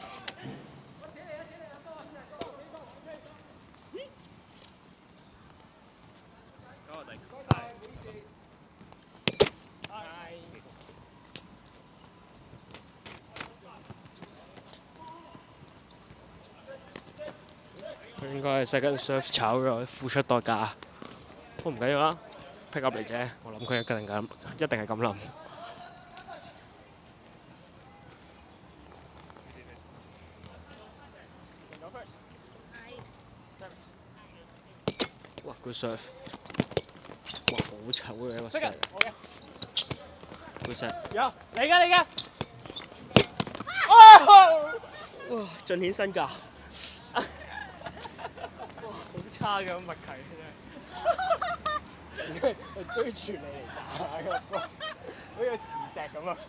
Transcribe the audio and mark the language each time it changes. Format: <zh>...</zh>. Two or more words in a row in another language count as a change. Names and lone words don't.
<yue>交我第一球，佢應該係</yue> <en>second serve</en> <yue>炒咗，付出代價。都唔緊要啦，</yue> <en>pick up</en> <yue>嚟啫。我諗佢一定係咁諗。</yue> <en>哇 ，good serve！</en> <yue>哇，好醜嘅一個 set。</yue> <en>good set。</en> <yue>有，嚟㗎嚟㗎！哇，盡顯身價。哇，好差嘅默契真係。追住你嚟打嘅波，好似磁石咁啊！</yue>